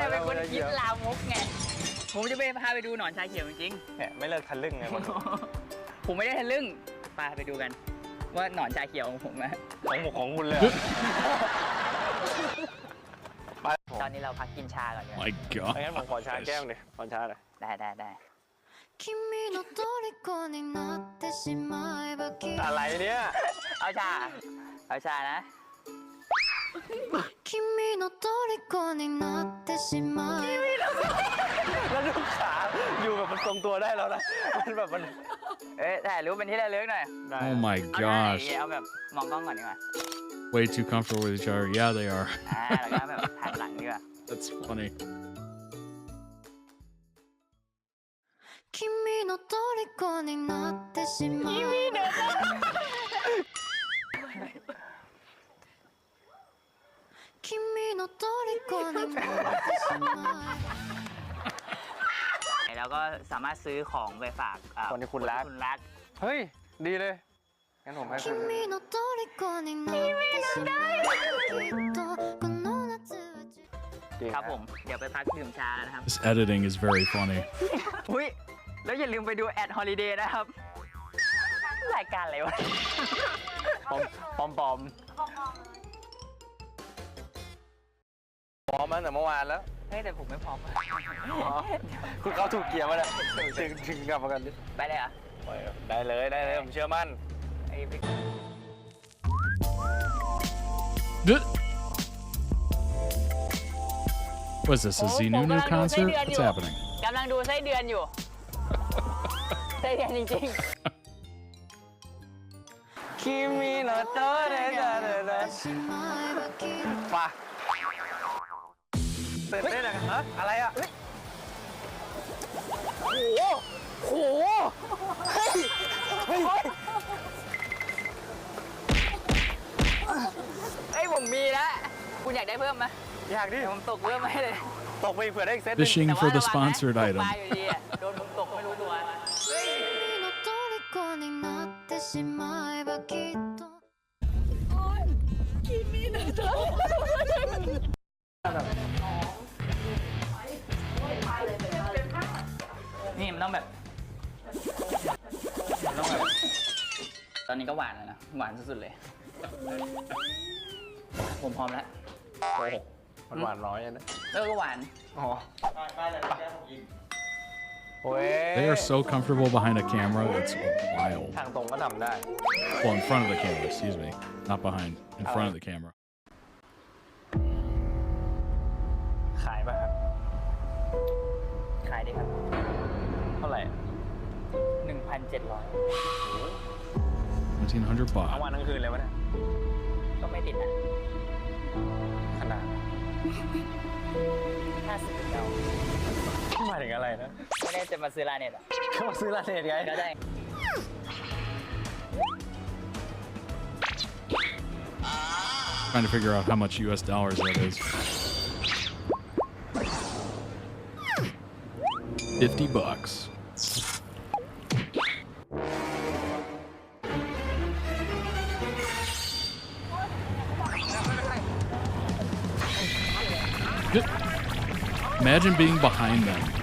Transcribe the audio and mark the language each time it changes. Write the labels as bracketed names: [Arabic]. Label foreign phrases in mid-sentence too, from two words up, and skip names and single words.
[Thai] ณเป็นคนคิดลามกไง ผมจะพาไปดูหนอนชาเขียวจริง เนี่ยไม่เลิกทะลึ่งไงมัน ๆ ผมไม่ได้ทะลึ่งพาไปดูกัน ว่าหนอนชาเขียวของผมนะ ของคุณเลย ตอนนี้เราพักกินชาก่อนดีกว่า [English] My God. [Thai] งั้นผมขอชาแก้วหน่อยขอชาหน่อย ได้ [Japanese] 君の虜になってしまえばきっと [Thai] อะไรเนี่ย เอาชานะ [Japanese] 君の虜になってしまえば [Thai] แล้วลูกขาอยู่แบบมันทรงตัวได้แล้วนะมันแบบมัน ถ่ายรูปเป็นที่ระลึกหน่อย [English] Oh my [Thai] เอาหน้าไหน [English] gosh. [Thai] เอาแบบมองกล้องก่อนดีกว่า [English] Way too comfortable with each other. Yeah, they are. [Thai] แล้วก็แบบหันหลังดีกว่า [English] That's funny. [Japanese] 君の虜になってしまえば君の虜になってしまえば [Thai] แล้วก็สามารถซื้อของไปฝาก คนที่คุณรัก เฮ้ยดีเลยงั้นผมให้คุณ [Japanese] 君の虜になってしまえばきっとこの夏は [Thai] ครับผม เดี๋ยวไปพักดื่มชาแล้วนะครับ [English] This editing is very funny. [Thai] อุ้ยแล้วอย่าลืมไปดูแอดฮอลิเดย์นะครับ รายการอะไรวะ ปอมมาตั้งแต่เมื่อวานแล้ว เฮ้ยแต่ผมไม่พร้อม คุณเข้าถูกเกียร์มาแล้วถึงกลับมากันดิ ไปเลยเหรอ ได้เลยผมเชื่อมั่น ไอ้บิ๊ก [English] What's this? A Xenu new concert? What's happening? [Thai] กำลังดูไส้เดือนอยู่ ไส้เดือนจริง คิมิโนโตะเดดาเดดาป่ะเต้นอะไรกันฮะอะไรอ่ะโหเฮ้ย เฮ้ยผมมีแล้ว คุณอยากได้เพิ่มไหม อยากดิ ผมตกเพิ่มให้เลย ตกไปเผื่อได้อีกเซต [English] Fishing for the sponsored [Thai] ตก [English] item. [Thai] ปลาอยู่ดีอะโดนผมตกไม่รู้ตัว [Japanese] 君の虜になってしまえばきっと君の虜 [Thai] นี่มันต้องแบบ ตอนนี้ก็หวานแล้วนะ หวานสุดๆเลย ผมพร้อมแล้ว โอ้โหมันหวานน้อยนะ ก็หวาน อ๋อโอ้ย [English] They are so comfortable behind a camera. It's wild. [Thai] ทางตรงก็ทำได้ [English] Well, in front of the camera, excuse me. Not behind. In front of the camera. [Thai] ขายป่ะครับ [English] $1,700 [Thai] ทั้ง [English] baht. [Thai] วันทั้งคืนเลยวะเนี่ย ก็ไม่ติดนะ ขนาด 50เก้า หมายถึงอะไรนะ ไม่ได้จะมาซื้อร้านเน็ตอ่ะ ก็มาซื้อร้านเน็ตไง ก็ได้ [English] Trying to figure out how much US dollars that is. $50. Imagine being behind them.